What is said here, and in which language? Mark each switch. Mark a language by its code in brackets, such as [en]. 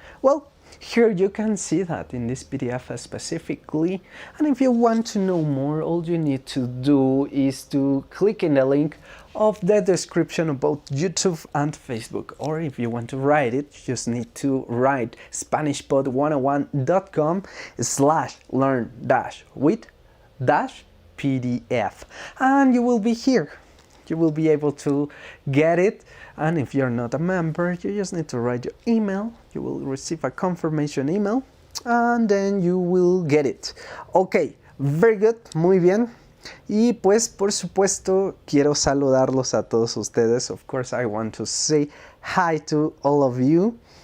[en] Well, here you can see that in this PDF specifically, and if you want to know more, all you need to do is to click in the link of the description of both YouTube and Facebook, or if you want to write it, you just need to write SpanishPod101.com/learn-with-PDF, and you will be here. You will be able to get it. And if you're not a member, you just need to write your email. You will receive a confirmation email, and then you will get it. Ok, very good, [es] muy bien. Y pues, por supuesto, quiero saludarlos a todos ustedes. [en] Of course, I want to say hi to all of you.